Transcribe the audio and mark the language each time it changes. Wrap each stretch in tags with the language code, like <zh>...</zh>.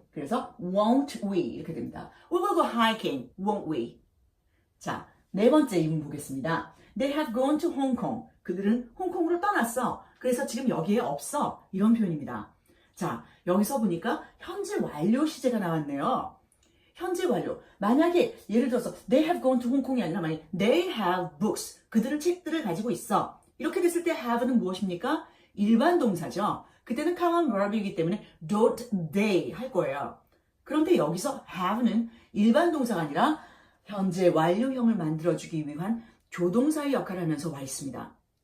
<ko>그래서</ko> <en>won't we</en> <ko>이렇게 됩니다.</ko> <en>We will go hiking, won't we?</en> <ko>자, 네 번째 이문 보겠습니다.</ko> <en>They have gone to Hong Kong.</en> <ko>그들은 홍콩으로 떠났어. 그래서 지금 여기에 없어. 이런 표현입니다. 자, 여기서 보니까 현재 완료 시제가 나왔네요. 현재 완료. 만약에 예를 들어서</ko> <en>they have gone to Hong Kong이</en> <ko>아니라 만약에</ko> <en>they have books.</en> <ko>그들은 책들을 가지고 있어. 이렇게 됐을 때 have는 무엇입니까? 일반 동사죠. 그때는</ko> <en>common verb</en> <ko>이기 때문에</ko> <en>don't they</en> <ko>할 거예요. 그런데 여기서 have는 일반 동사가 아니라 현재 완료형을 만들어주기 위한 조동사의 역할을 하면서 와 있습니다.</ko>